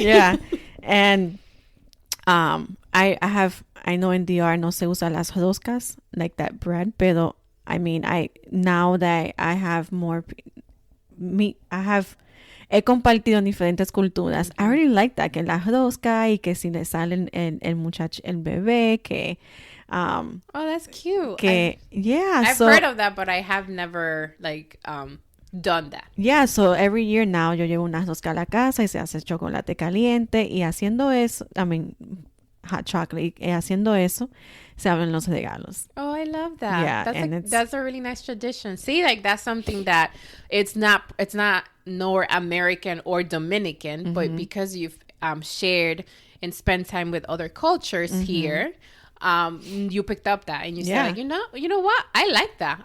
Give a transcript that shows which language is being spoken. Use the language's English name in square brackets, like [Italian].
[English] Yeah. And I know in DR [Spanish] no se usa las roscas, [English] like that bread, pero I mean now that I have more [Spanish] he compartido diferentes culturas. [English] I really like that, [Spanish] que la rosca y que si le sale el muchacho, el bebé, que [English] oh, that's cute. I've heard of that, but I have never like done that. Yeah, so every year now [Spanish] yo llevo una rosca a la casa y se hace chocolate caliente y haciendo eso, hot chocolate, y haciendo eso se abren los regalos. [English] Oh, I love that. Yeah, that's a really nice tradition. See, like that's something that it's not nor American or Dominican, but because you've shared and spent time with other cultures here, you picked up that and you said like, you know what? I like that.